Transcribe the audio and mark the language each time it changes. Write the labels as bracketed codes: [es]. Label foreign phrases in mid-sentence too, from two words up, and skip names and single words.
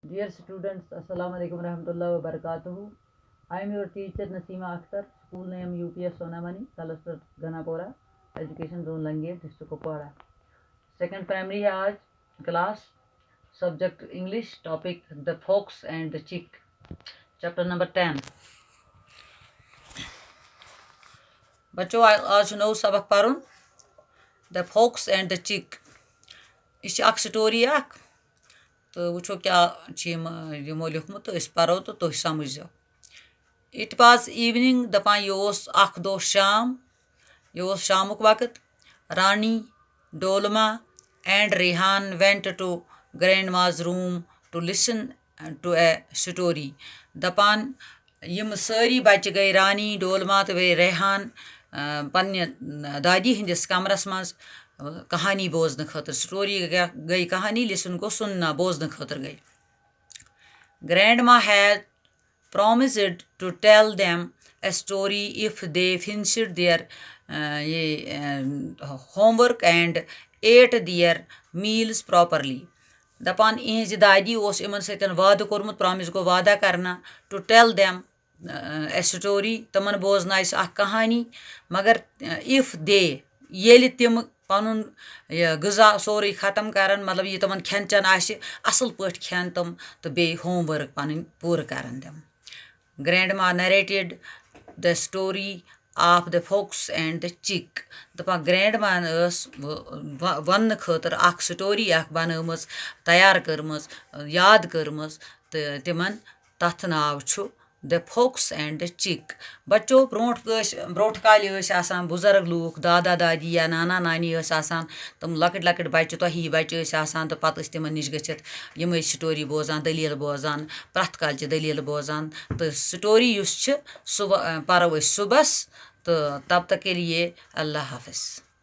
[en] Dear students, [ar] السلام عليكم ورحمة الله وبركاته. [en] I am your teacher Nasima Akhtar, school name UPS Sonamani, Cluster Ganapora, Education Zone Lange, District Kupwara. Second primary [hi] है आज [en] class, subject English, topic the fox and the chick, chapter number 10. [ks] बच्चों आज नौ सबक पढ़ुन the fox and the chick. यह अख स्टोरी अख तो वो क्या यमो लिखमुत तो पढ़ो तो तुम समझो. [en] It was evening [ks] दपान यह अख दो शाम यह शामुक वक्त. [en] Rani, Dolma and Rehan went to grandma's room to listen to a story. [ks] दपान यम सारी बच्चे गई रानी डोलमा तो वे रेहान पन्ने दादी हिंदिस कमरस मज कहानी बोजन खतर. स्टोरी गई कहानी लिसन को सुनना बोजन खतर गई. [en] Grandma had promised to tell them a story if they finished their homework and ate their meals properly. [ks] दपान इहज दादी ओस इमन सतन वाद कोरमुत प्रॉमिस गो वादा करना [en] to tell them a story [ks] तमन बोजनाइस अख कहानी मगर [en] if they [ks] येलि तिम पनुन गजा सोरे खत्म करन मतलब ये तमन खेन चन आसि असल पट खेन तम तो बे होमवर्क पन पूर करन देम. [en] Grandma narrated the story of the fox and the chick. [ks] दपान ग्रैंडमा वन खतर अख स्टोरी अख बनमस तैयार करमस याद करमस तो तिमन तथ नाव छु द फोक्स एंड द चिक. बच्चों ब्रोट काल आसान बुजुर्ग लूक दादा दादी या नाना नानी आसान तम लकट लकट बच्चे तही बच्चे आसान तो पत तिमन निश गच्छित यम स्टोरी बोजान दलील बोजान प्रथ कालच दलील बोजान तो स्टोरी युस छ सुबह परो सुबस तो [hi] तब तक के लिए [ks] अल्लाह हाफिज.